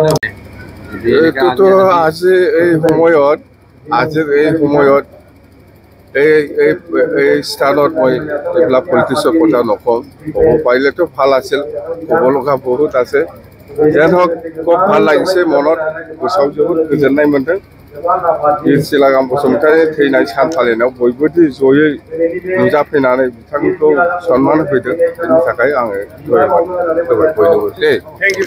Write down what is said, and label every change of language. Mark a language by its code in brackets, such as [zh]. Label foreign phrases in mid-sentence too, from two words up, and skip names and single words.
[as] এইটোতো আজিৰ এই সময়ত এই স্থানত মই এইবিলাক পলিটিক্সৰ কথা নকওঁ। ক'ব পাৰিলেতো ভাল আছিল, ক'ব লগা বহুত আছে। যেন হওক, খুব ভাল লাগিছে, মনত [brx] गोसोआव जोबोद गोजोननाय मोन्दों। बीर चिलागाम बसुमतारी थैनाय सान फालिनायाव बयबो जयै नुजाफैनानै बिथांखौ सन्मान होफैदों। बेनि थाखाय आङो धन्यबाद होबाय बयनोबो।